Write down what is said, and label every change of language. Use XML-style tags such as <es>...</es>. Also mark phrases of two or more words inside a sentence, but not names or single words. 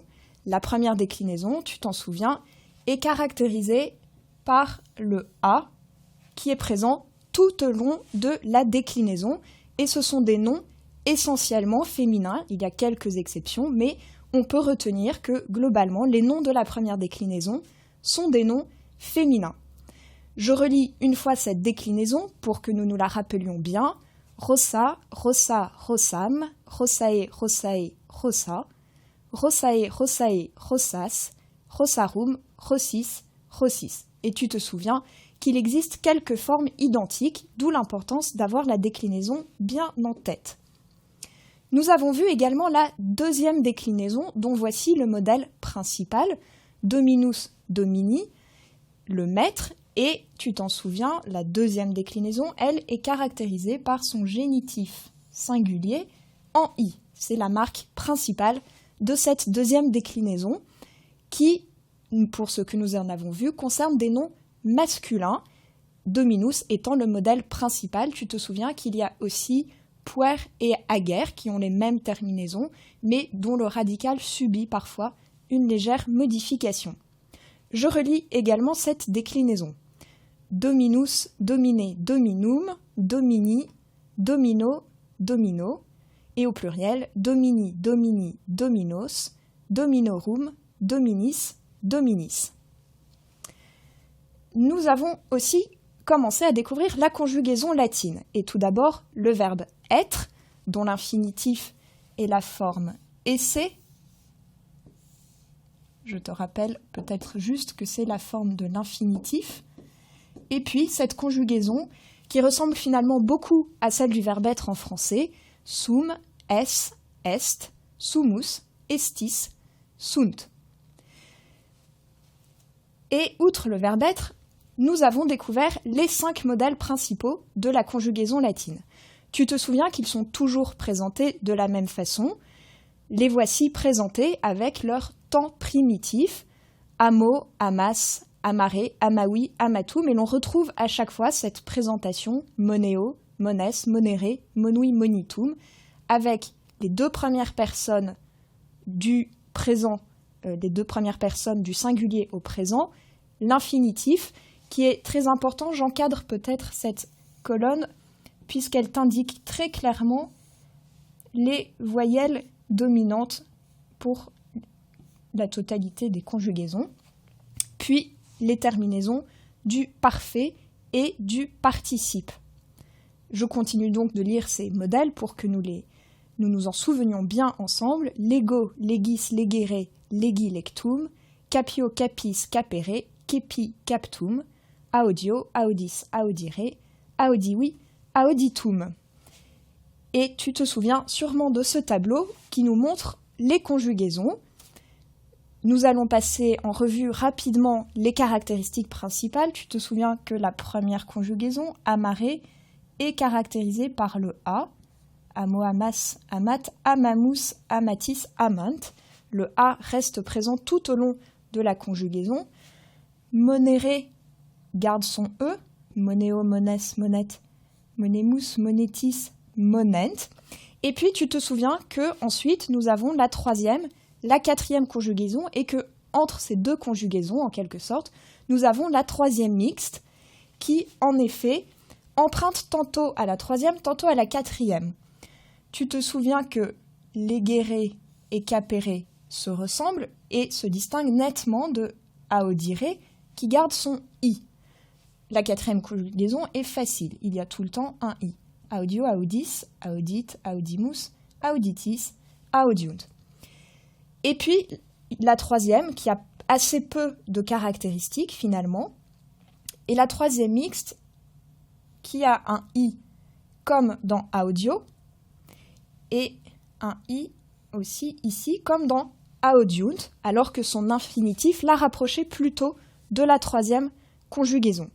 <fr>La première déclinaison, tu t'en souviens, est caractérisée par le « a » qui est présent tout au long de la déclinaison, et ce sont des noms essentiellement féminins, il y a quelques exceptions, mais on peut retenir que globalement, les noms de la première déclinaison sont des noms féminins. Je relis une fois cette déclinaison pour que nous nous la rappelions bien.</fr> <la>Rossa, rossa, rossam, rossae, rossae, rossa, rossae, rossae, rossas, rossarum, rossis, rossis.</la> <fr>Et tu te souviens qu'il existe quelques formes identiques, d'où l'importance d'avoir la déclinaison bien en tête. Nous avons vu également la deuxième déclinaison, dont voici le modèle principal,</fr> <la>dominus, domini,</la> <fr>le maître. Et tu t'en souviens, la deuxième déclinaison, elle, est caractérisée par son génitif singulier en i. C'est la marque principale de cette deuxième déclinaison qui, pour ce que nous en avons vu, concerne des noms masculins, dominus étant le modèle principal. Tu te souviens qu'il y a aussi puer et ager qui ont les mêmes terminaisons, mais dont le radical subit parfois une légère modification. Je relis également cette déclinaison.</fr> <la>Dominus, domine, dominum, domini, domino, domino, et au pluriel, domini, domini, dominos, dominorum, dominis, dominis.</la> <fr>Nous avons aussi commencé à découvrir la conjugaison latine, et tout d'abord le verbe être, dont l'infinitif est la forme esse. Je te rappelle peut-être juste que c'est la forme de l'infinitif. Et puis cette conjugaison qui ressemble finalement beaucoup à celle du verbe être en français,</fr> <la>sum, es, est, sumus, estis, sunt.</la> <fr>Et outre le verbe être, nous avons découvert les 5 modèles principaux de la conjugaison latine. Tu te souviens qu'ils sont toujours présentés de la même façon. Les voici présentés avec leur temps primitif,</fr> <la>amo, amas, amare, amawi, amatum,</la> <fr>et l'on retrouve à chaque fois cette présentation</fr> <la>moneo, mones, monere, monui, monitum,</la> <fr>avec les deux premières personnes du présent, les deux premières personnes du singulier au présent, l'infinitif, qui est très important. J'encadre peut-être cette colonne puisqu'elle t'indique très clairement les voyelles dominantes pour la totalité des conjugaisons, puis les terminaisons du parfait et du participe. Je continue donc de lire ces modèles pour que nous nous en souvenions bien ensemble.</fr> <la>Lego, legis, legere, legi, lectum, capio, capis, capere, kepi, captum, audio, audis, audire, audivi, auditum.</la> <fr>Et tu te souviens sûrement de ce tableau qui nous montre les conjugaisons. Nous allons passer en revue rapidement les caractéristiques principales. Tu te souviens que la première conjugaison, amare, est caractérisée par le A.</fr> <la>Amo, amas, amat, amamus, amatis, amant.</la> <fr>Le A reste présent tout au long de la conjugaison. Monere garde son E.</fr> <la>Moneo, mones, monet. Monemus, monetis, monent.</la> <fr>Et puis tu te souviens que ensuite nous avons la troisième, la quatrième conjugaison et que entre ces deux conjugaisons, en quelque sorte, nous avons la troisième mixte qui, en effet, emprunte tantôt à la troisième, tantôt à la quatrième. Tu te souviens que legere et capere se ressemblent et se distinguent nettement de audire qui garde son i. La quatrième conjugaison est facile, il y a tout le temps un i.</fr> <la>Audio, audis, audit, audimus, auditis, audiunt.</la> <fr>Et puis, la troisième, qui a assez peu de caractéristiques finalement, et la troisième mixte, qui a un i comme dans audio, et un i aussi ici comme dans audiunt, alors que son infinitif l'a rapproché plutôt de la troisième conjugaison.</fr>